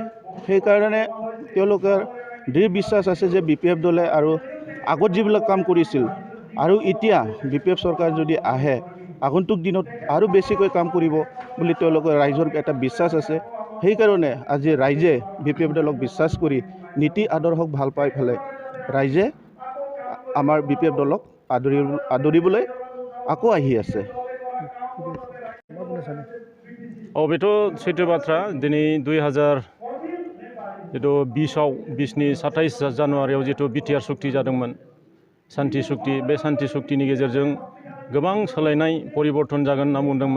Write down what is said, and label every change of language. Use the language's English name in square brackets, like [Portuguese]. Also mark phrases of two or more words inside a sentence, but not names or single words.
[Assamese] সেইকাৰণে তেওঁলোকৰ দৃঢ় বিশ্বাস আছে যে BPF দলে আৰু আগত যিবিলাক কাম কৰিছিল আৰু এতিয়া BPF চৰকাৰ যদি আহে আগন্তুক দিনত আৰু বেছিকৈ কাম কৰিব বুলি তেওঁলোকৰ ৰাইজৰ এটা বিশ্বাস আছে। সেইকাৰণে আজি ৰাইজে BPF দলক বিশ্বাস কৰি নীতি আদৰ্শক ভাল পাই পেলাই ৰাইজে আমাৰ BPF দলক আদৰিবলৈ আকৌ আহি আছে। [Bodo] बेथ' सैथो बाथ्रा। दिनै 2020नि 27 जानुवारियाव जिथु BTR सुक्ति जादोंमोन, शान्ति सुक्ति, बे शान्ति सुक्तिनि गेजेरजों गोबां सोलायनाय परिबर्तन जागोन होनना बुंदोंमोन।